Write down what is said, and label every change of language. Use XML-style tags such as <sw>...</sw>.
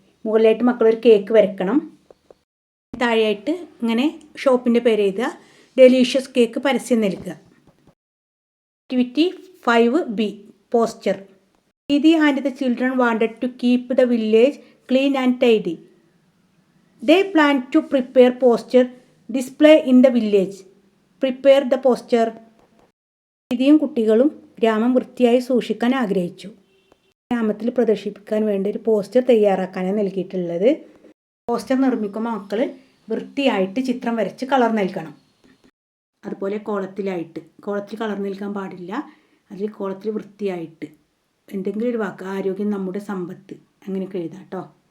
<ml>മുകളിലായിട്ട് മക്കളൊരു കേക്ക് വരയ്ക്കണം. താഴെയായിട്ട് ഇങ്ങനെ ഷോപ്പിൻ്റെ പേര് എഴുതുക. ഡെലീഷ്യസ് കേക്ക് പരസ്യം നൽകുക. Activity 5B poster.</ml> <en>Didi and the children wanted to keep the village clean and tidy. They plan to prepare poster display in the village. Prepare the poster.</en> <ml>ദീദിയും കുട്ടികളും ഗ്രാമം വൃത്തിയായി സൂക്ഷിക്കാൻ ആഗ്രഹിച്ചു. ഗ്രാമത്തിൽ പ്രദർശിപ്പിക്കാൻ വേണ്ടി ഒരു പോസ്റ്റർ തയ്യാറാക്കാനാണ് നൽകിയിട്ടുള്ളത്. പോസ്റ്റർ നിർമ്മിക്കുമ്പോൾ മക്കൾ വൃത്തിയായിട്ട് ചിത്രം വരച്ച് കളർ നൽകണം. അതുപോലെ കോളത്തിൽ കളർ നൽകാൻ പാടില്ല. അതിൽ കോളത്തിൽ വൃത്തിയായിട്ട് എന്തെങ്കിലും ഒരു വാക്ക്, ആരോഗ്യം നമ്മുടെ സമ്പത്ത്, അങ്ങനെയൊക്കെ എഴുതാം കേട്ടോ.</ml>